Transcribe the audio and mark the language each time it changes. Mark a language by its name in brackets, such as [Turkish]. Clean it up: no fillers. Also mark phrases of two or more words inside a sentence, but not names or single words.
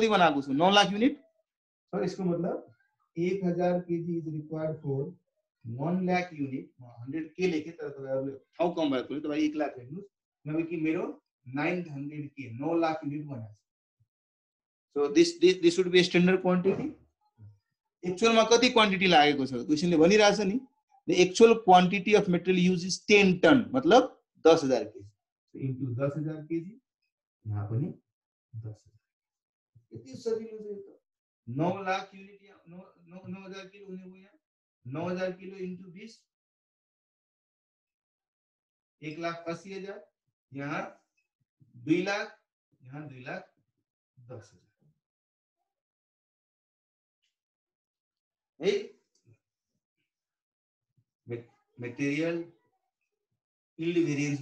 [Nepali] बनाएको छु 9 लाख युनिट सो [Hindi] इसको मतलब [Nepali] 1000 [English] kg is required for [Nepali] 1 लाख युनिट 100 के लेखे तर तपाईहरुले ठाउँ कम भएको थियो तपाई 1 लाख लेख्नुस् नभए कि मेरो 900 के 9 लाख युनिट बनाएको [English] so this should be standard quantity [Nepali] एक्चुअल मा कति क्वान्टिटी लागेको छ क्वेशनले भनिरहेछ नि [English] the actual quantity of material use is 10 ton [Nepali] मतलब 10000 केजी [English] into 10000 kg [Nepali] यहाँ पनि 10000 यति सजिलो छ यो त 9 लाख युनिट या 9000 किलो हुने भयो यहाँ 9000 किलो इन्टु 20 1,80,000 यहाँ 2 लाख यहाँ 2,10,000 है [English] material yield variance